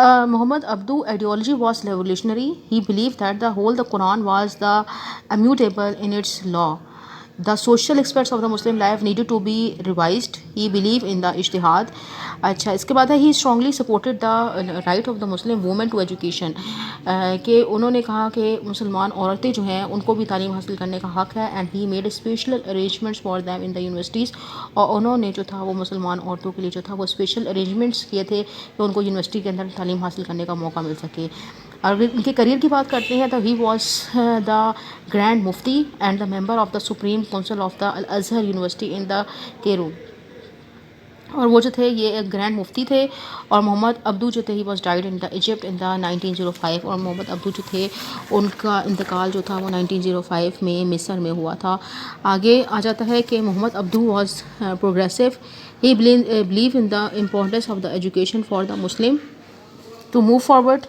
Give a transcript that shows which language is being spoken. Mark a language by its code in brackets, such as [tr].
[en] Muhammad Abdu ideology was revolutionary. He believed that the Quran was the immutable in its law. The social aspects of the Muslim life needed to be revised. He believed in the ijtihad. [ur] اچھا اس کے بعد ہے [en] he strongly supported the right of the Muslim women to education. [ur] کہ انہوں نے کہا کہ مسلمان عورتیں جو ہیں ان کو بھی تعلیم حاصل کرنے کا حق ہے. [en] and he made special arrangements for them in the universities. [ur] اور انہوں نے جو تھا وہ مسلمان عورتوں کے لیے جو تھا وہ اسپیشل ارینجمنٹس کیے تھے کہ ان کو یونیورسٹی کے اندر تعلیم حاصل کرنے کا موقع مل سکے. اور اگر ان کے کریئر کی بات کرتے ہیں تو [en] He was the grand mufti and the member of the supreme council of the Al Azhar university in the Cairo. [ur] اور وہ جو تھے یہ ایک گرینڈ مفتی تھے. اور محمد عبدو جو تھے [en] He was died in the Egypt in the 1905. [ur] اور محمد عبدو جو تھے ان کا انتقال جو تھا وہ 1905 میں مصر میں ہوا تھا. آگے آ جاتا ہے کہ محمد عبدو [en] Was progressive. He believe in the importance of the education for the Muslim to move forward.